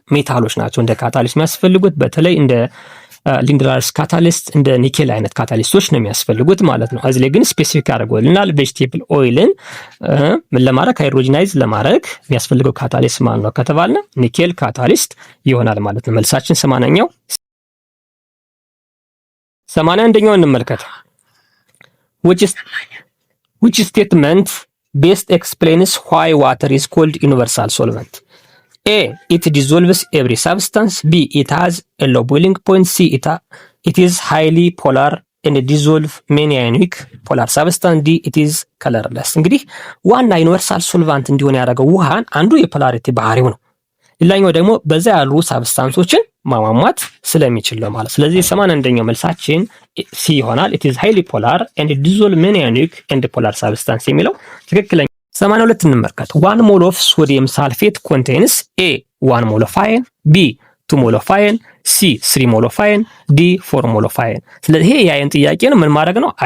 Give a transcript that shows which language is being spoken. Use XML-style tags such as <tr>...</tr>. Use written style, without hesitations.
<am>ሜታሎች ናቸው እንደ ካታሊስት የሚያስፈልጉት። በተለይ እንደ ሊንድላርስ ካታሊስት እንደ ኒኬል አይነት ካታሊስቶች ነው የሚያስፈልጉት ማለት ነው። እዚህ ላይ ግን ስፔሲፊክ አድርጎልናል። ቬጂቴብል ኦይልን ምን ለማድረግ ሃይድሮጂናይዝ ለማድረግ የሚያስፈልገው ካታሊስት ማለት ነው ከተባልነ ኒኬል ካታሊስት ይሆናል ማለት ነው። መልሳችን 80ኛው 81ኛው እንመልከት።</am> <en>which statement best explains why water is called universal solvent? A. It dissolves every substance. B. It has a low boiling point. C. It is highly polar and dissolve many ionic polar substance. D. It is colorless.</en> <am>እንግዲህ ዋና ዩኒቨርሳል ሶልቫንት እንዲሆን ያደረገው ውሃን አንዱ የፖላሪቲ ባህሪው ነው። ሌላኛው ደግሞ በዛ ያሉ ሳብስታንሶችን ማሟሟት ስለሚችል ነው ማለት። ስለዚህ 81ኛው መልሳችን ሲ ይሆናል።</am> <en>it is highly polar and dissolve many ionic and polar substance</en> <am>የሚለው ትክክለኛ። 82 እንመልከት።</am> <en>1 ሞል ኦፍ ሶዲየም ሳልፌት ኮንቴንስ ኤ 1 ሞል ኦፍ አየን፣</en> <am>ቢ 2 ሞል ኦፍ አየን፣ ሲ 3 ሞል ኦፍ አየን፣ ዲ 4 ሞል ኦፍ አየን። ስለዚህ ይሄ የአየን ጥያቄ ነው። ምን ማድረግ ነው?</am>